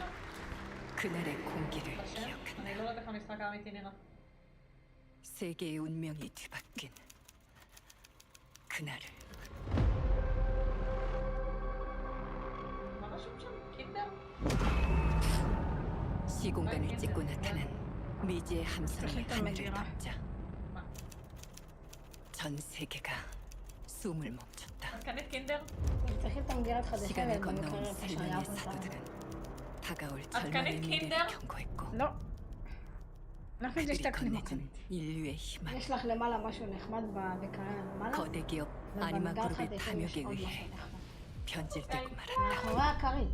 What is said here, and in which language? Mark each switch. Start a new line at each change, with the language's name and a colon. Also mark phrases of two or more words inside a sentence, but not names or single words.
Korean: 그날의 공기를
Hebrew: בשם? אני לא יודעת איך המשחק האמיתי נראה.
Korean: 세계의 운명이 뒤바뀐 그날을.
Hebrew: מה רשום שם? קיטר?
Korean: 시공간을 찍고 나타난 미지의 함선이 하늘을 덮자 전 세계가 숨을 멈췄다. 시간을 건너온 생명의 사도들은 다가올 절망의 미래를 경고했고 그들이 건네준 인류의 희망 거대 기업 아니마 그룹의 탐욕에 의해 변질되고 말았다.